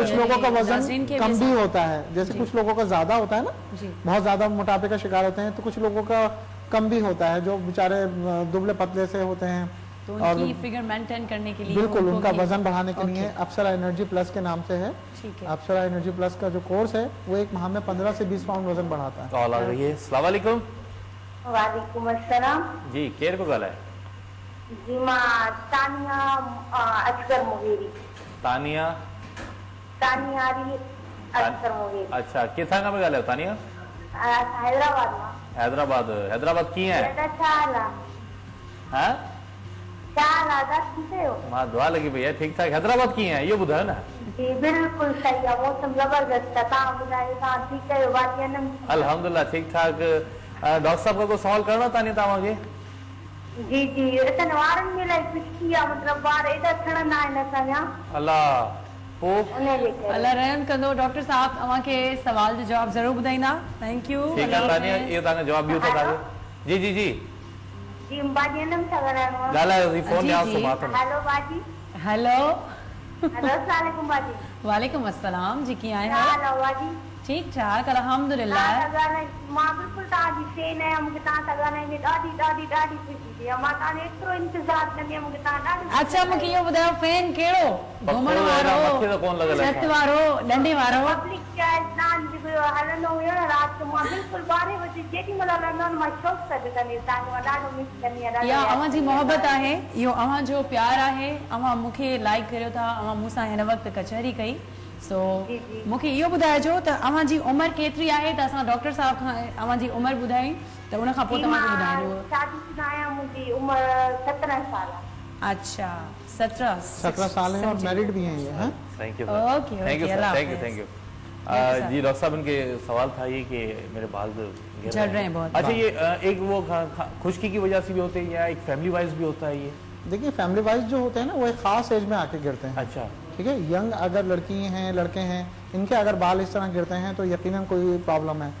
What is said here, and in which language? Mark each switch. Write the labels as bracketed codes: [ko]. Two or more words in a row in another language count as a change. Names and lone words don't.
[hi] कुछ लोगों का वजन कम भी होता है, जैसे कुछ लोगों का ज्यादा होता है ना, बहुत ज्यादा मोटापे का शिकार होते हैं, तो कुछ लोगों का कम भी होता है, जो बेचारे दुबले पतले से होते हैं, तो उनकी फिगर मेंटेन करने के लिए बिल्कुल उनका वजन बढ़ाने के लिए अप्सरा एनर्जी प्लस के नाम से है। अप्सरा एनर्जी प्लस का जो कोर्स है वो 1 माह में 15 से 20 पाउंड वजन बढ़ाता है। कॉल आ रही है। [ar] السلام عليكم. وعليكم السلام [sd] जी, केर पे ॻाल्हाए? जी मां तानिया असगर मुगेरी। तानिया तानियारी असगर मुगेरी। अच्छा, किथां खां पे ॻाल्हायो तानिया? हैदराबाद मां। हैदराबाद कीअं आहे? हाँ? मां दुआ लगी पई आहे, ठीक ठाक। हैदराबाद कीअं आहे इहो ॿुधायो न। [hi] जी बिल्कुल सही है, मौसम जबरदस्त है। [sd] तव्हां ॿुधायो तव्हां ठीकु आहियो? भाॼी [hi] अल्हम्दुलिल्लाह ठीक ठाक। डॉक्टर साहब का कोई सवाल करना [sd] तानी तव्हांखे? जी जी, असां वारनि में इलाही खुशकी आहे, मतिलबु वार एॾा छड़ंदा आहिनि असांजा। अल्लाह अल्लाह रहम कंदो। डॉक्टर साहब अवांखे सवाल जो जवाब जरूर ॿुधाईंदा। [en] Thank you. [hi] ठीक है तानिया, [sd] इहो तव्हांजो जवाब ॾियो था तव्हांखे। जी जी जी जी, बाजी नम सां ॻाल्हाइणो आहे। ॻाल्हायो जी, फोन ॾियांसि थो मां त। हेलो बाजी। हेलो [ar] السلام عليكم बाजी। وعليكम السلام [sd] जी, कीअं आहियो? हेलो बाजी। ठीक ठाक अल्हम्दुलिल्लाह। मां बिल्कुल तव्हांजी फैन आहियां, मूंखे तव्हां सां ॻाल्हाइण में ॾाढी ॾाढी ॾाढी ख़ुशी थी आहे। मां तव्हांजो एतिरो इंतज़ारु कंदी आहियां, मूंखे तव्हां ॾाढी। अच्छा, मूंखे इहो ॿुधायो, फैन कहिड़ो? घुमण वारो, छत वारो, डंडे वारो? [en] Public child [sd] जेको हलंदो हुयो न राति जो, मां बिल्कुल 12 बजे जेॾी महिल हलंदो मां शौक़ सां ॾिसंदी तव्हांखे, मां ॾाढो मिस कंदी आहियां। इहा अवां जी मोहबत आहे, इहो अवां जो प्यार आहे। अवां मूंखे लाइक करियो था, अवां मूंसां हिन वक़्तु कचहरी कई, सो मूंखे इहो ॿुधाइजो त अव्हां जी उमिरि केतिरी आहे त असां डॉक्टर साहब खां अव्हां जी उमिरि ॿुधायूं त उन खां पोइ तव्हांखे ॿुधाइणो। शादीशुदा आहियां, मुंहिंजी उमिरि 17 साल आहे। [hi] अच्छा 17 साल है और मैरिड भी हैं ये। हाँ [en] Thank you [hi] ओके [en] Thank you thank you [hi] जी डॉक्टर साहब इनके सवाल था ये कि मेरे बाल झड़ रहे हैं बहुत। अच्छा ये एक वो खुश्की की वजह से भी होते हैं या एक [en] family wise [hi] भी होता है ये? देखिए [en] family wise [hi] जो होते हैं ना वो एक खास एज में आके गिरते हैं। अच्छा ठीक है, यंग अगर लड़की हैं लड़के हैं इनके अगर बाल इस तरह गिरते हैं तो यकीनन कोई प्रॉब्लम है।